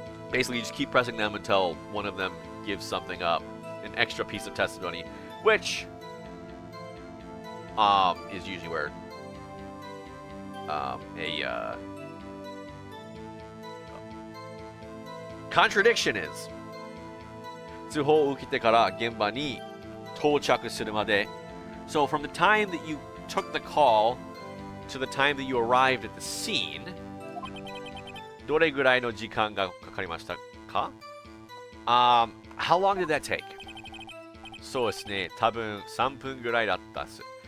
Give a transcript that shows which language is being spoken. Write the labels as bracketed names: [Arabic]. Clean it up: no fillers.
[English] Basically, you just keep pressing them until one of them gives something up, an extra piece of testimony, which is usually where a contradiction is. [Japanese] 通報を受けてから現場に到着するまで. [English] So from the time that you took the call to the time that you arrived at the scene, [Japanese] どれぐらいの時間がかかりましたか? [English] How long did that take? [Japanese] そうですね、多分3分ぐらいだったです。